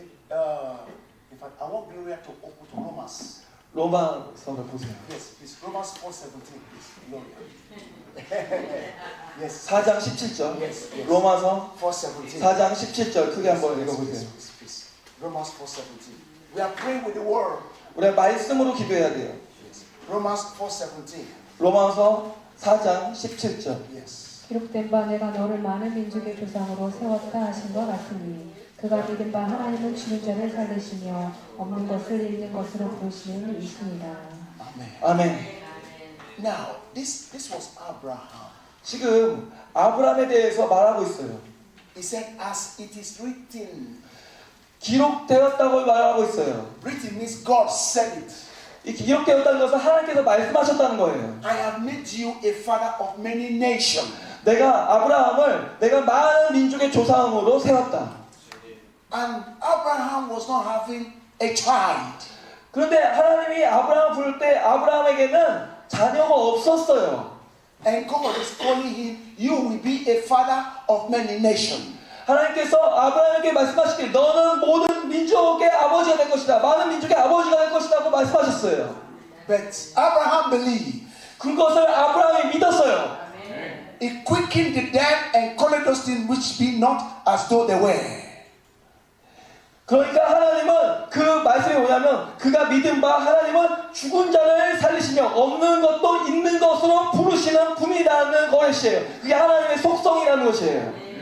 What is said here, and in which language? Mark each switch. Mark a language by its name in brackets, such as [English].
[English] In fact, I want Gloria to open to Romans. [Korean] 로마서를 보세요. [English] Yes, please. Romans 4:17, please. Gloria. yes. [Korean] 4장 17절. [English] Yes, yes. [Korean] 로마서 [English] 4:17. [Korean] 4장 17절 크게 한번 [English] Yes, [Korean] 읽어보세요. [English] please, please. Romans 4:17. We are praying with the word. [Korean] 우리가 말씀으로 기도해야 돼요. [English] Yes. Romans 4:17. [Korean] 로마서 4장 17절. [English] Yes. [Korean] 기록된 바 내가 너를 많은 민족의 조상으로 세웠다 하신 것 같으니 그가 믿은 바 하나님은 죽은 자를 살리시며 없는 것을 있는 것으로 부르시는 이십니다. [English] Amen. [Korean] 아멘. [English] Now, this was Abraham. [Korean] 지금 아브라함에 대해서 말하고 있어요. [English] He said, as it is written. [Korean] 기록되었다고 말하고 있어요. [English] Written means God said it. [Korean] 이 기록되었다는 것은 하나님께서 말씀하셨다는 거예요. [English] I have made you a father of many nations. [Korean] 내가 아브라함을 내가 많은 민족의 조상으로 세웠다. [English] And Abraham was not having a child. [Korean] 그런데 하나님이 아브라함을 부를 때 아브라함에게는 자녀가 없었어요. [English] And God is calling him, you will be a father of many nations. [Korean] 하나님께서 아브라함에게 말씀하시길 너는 모든 민족의 아버지가 될 것이다. 많은 민족의 아버지가 될 것이라고 말씀하셨어요. [English] But Abraham believed. [Korean] 그것을 아브라함이 믿었어요. [English] He quickened the dead and called those things which be not as though they were. [Korean] 그러니까 하나님은 그 말씀이 뭐냐면 그가 믿은 바 하나님은 죽은 자를 살리시며 없는 것도 있는 것으로 부르시는 분이라는 것이에요. 그게 하나님의 속성이라는 것이에요.